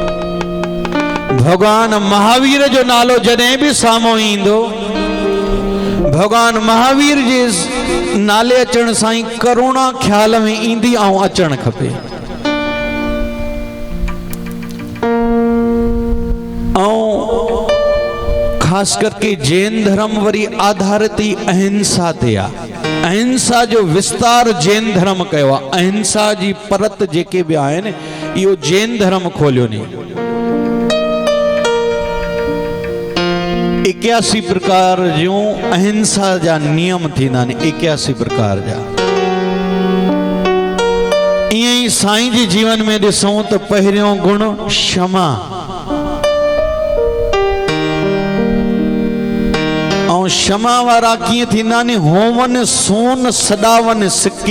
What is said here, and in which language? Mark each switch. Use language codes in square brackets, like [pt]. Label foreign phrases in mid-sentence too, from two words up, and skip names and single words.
[sd] भगवान महावीर जो नालो जॾहिं बि साम्हूं ईंदो, भगवान महावीर जे नाले अचण सां ई करुणा ख्याल में ईंदी ऐं अचणु खपे। ऐं खास करके जैन धर्म वरी आधारित ही अहिंसा ते आहे। अहिंसा जो विस्तार जैन धर्म कयो आहे। अहिंसा जी परत जेके बि आहिनि, इहो जैन धर्म खोलियो नी। 81 प्रकार जूं अहिंसा जा नियम थींदा आहिनि, 81 प्रकार जा। ईअं ई साईं जे जीवन में ॾिसूं त पहिरियों गुण क्षमा, ऐं क्षमा वारा कीअं थींदा नी, होवन सोन सदावन सिके।